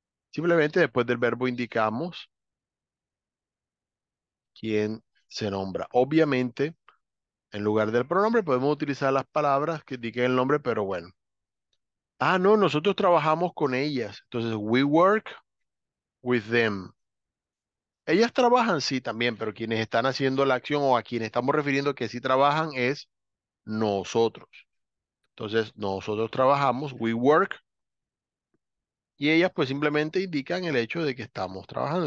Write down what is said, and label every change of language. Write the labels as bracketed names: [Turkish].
[Spanish] Simplemente después del verbo indicamos quién se nombra. Obviamente, en lugar del pronombre podemos utilizar las palabras que indiquen el nombre, pero bueno. Ah, no, nosotros trabajamos con ellas. Entonces, [English] we work with them. [Spanish] Ellas trabajan, sí, también, pero quienes están haciendo la acción o a quienes estamos refiriendo que sí trabajan es nosotros. Entonces, nosotros trabajamos, [English] we work, [Spanish] y ellas pues simplemente indican el hecho de que estamos trabajando.